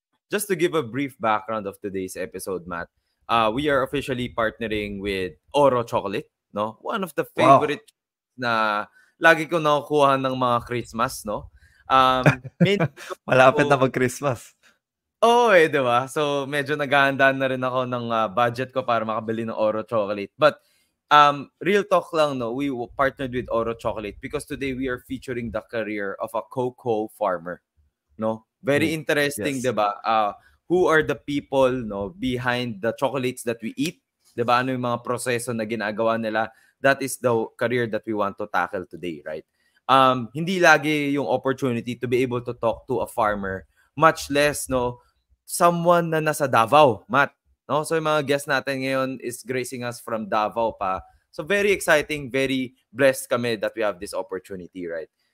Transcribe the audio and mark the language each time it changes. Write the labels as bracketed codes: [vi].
[en] just to give a brief background of today's episode, Matt, we are officially partnering with Oro Chocolate, no? One of the Wow. [tl] favorite na lagi ko nakukuha ng mga Christmas, no? [en] Mainly [tl] Malapit na mag-Christmas. Oo di ba? So, medyo naghahandaan na rin ako ng budget ko para makabili ng Oro Chocolate. [en] But, real talk lang, no? We partnered with Oro Chocolate because today we are featuring the career of a cocoa farmer, no? Very interesting, Yes. [tl] di ba? [en] Who are the people, no, behind the chocolates that we eat? [tl] Di ba? Ano yung mga proseso na ginagawa nila? [en] That is the career that we want to tackle today, right? [tl] Hindi lagi yung opportunity [en] to be able to talk to a farmer, much less, no, someone na nasa Davao, Matt. [tl] No? So yung mga guest natin ngayon [en] is gracing us from Davao [tl] pa. [en] So very exciting, very blessed kami that we have this opportunity, right?